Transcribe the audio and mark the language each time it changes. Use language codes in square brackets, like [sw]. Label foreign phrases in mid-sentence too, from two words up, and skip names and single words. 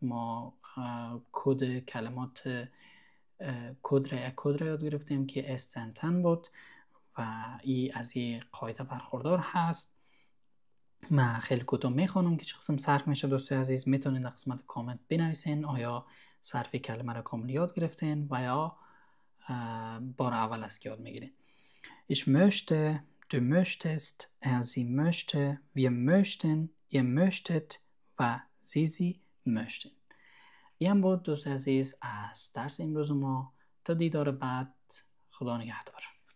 [fa] ما کد کلمات کد را یاد گرفتیم که استنتن بود و این از این قاعده برخوردار هست. من خیلی کوتاه میخوانم که چه قسم صرف میشه. دوستای عزیز میتونید در قسمت کامنت بنویسین آیا صرف کلمه را کامل یاد گرفتین و یا بار اول است که یاد میگیرین. [de] Ich möchte، du möchtest، sie möchte، wir möchten، ihr möchtet و sie möchten. [fa] این بود دوست عزیز از درس امروز ما. تا دیدار بعد، خدا نگهدار.